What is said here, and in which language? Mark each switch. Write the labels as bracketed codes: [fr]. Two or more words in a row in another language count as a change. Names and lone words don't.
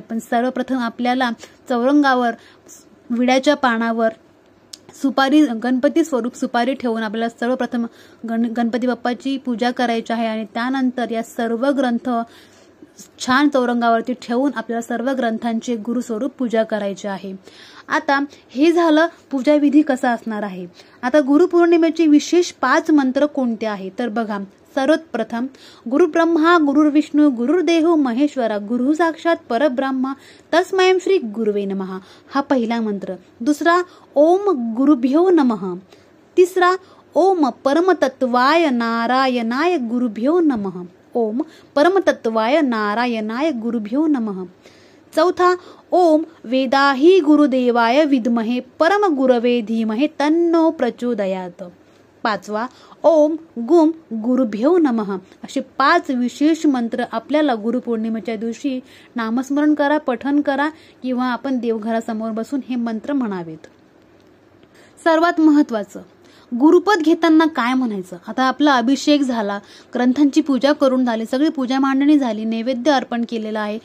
[mr] पण सर्वप्रथम आपल्याला चौरंगावर विड्याच्या पानावर सुपारी, गणपती स्वरूप सुपारी ठेवून आपल्याला सर्वप्रथम गणपती बाप्पाची पूजा करायची आहे आणि त्यानंतर या सर्व ग्रंथ छान चौरंगावरती ठेवून आपल्याला सर्व ग्रंथांचे गुरुस्वरूप पूजा करायची आहे। आता हे झालं पूजाविधी कसा असणार आहे। आता गुरुपौर्णिमेचे विशेष 5 मंत्र कोणते आहे? तर बघा, [sa] सर्वप्रथम गुरुब्रह्मा गुरुर्विष्णू गुरुर्देहो महेश्वरा गुरु साक्षात परब्रह्म तस्मै श्री गुरुवे नमः [mr] हा पहिला मंत्र। [sa] दुसरा ओम गुरुभ्यो नमः। तिसरा ओम परमतत्वाय नारायणाय गुरुभ्यो नमः। ओम परमतत्वाय नारायणाय गुरुभ्यो नमः। चौथा ओम वेदाही गुरुदेवाय विद्महे परम गुरवे धीमहे तन्नो प्रचोदयात। पाचवा ओम गुम गुरुभ्यो नमः। [mr] असे 5 विशेष मंत्र आपल्याला गुरुपौर्णिमेच्या दिवशी नामस्मरण करा, पठण करा किंवा आपण देवघरासमोर बसून हे मंत्र म्हणावेत। सर्वात महत्त्वाचं, गुरुपद घेताना काय म्हणायचं? आता आपला अभिषेक झाला, ग्रंथांची पूजा करून झाली, सगळी पूजा मांडणी झाली, नैवेद्य अर्पण केलेला आहे।